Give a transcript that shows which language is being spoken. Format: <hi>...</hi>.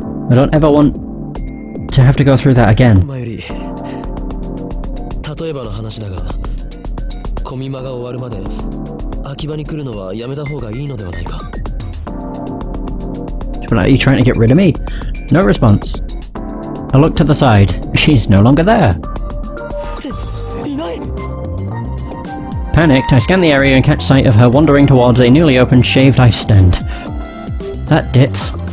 <en>I don't ever want to have to go through that again.</en> <ja>例えばの話だが、コミマが終わるまで秋葉に来るのはやめた方がいいのではないか。</ja> <en>But are you trying to get rid of me? No response. I looked to the side. She's no longer there. Panicked, I scan the area and catch sight of her wandering towards a newly opened shaved ice stand. That ditz.</en>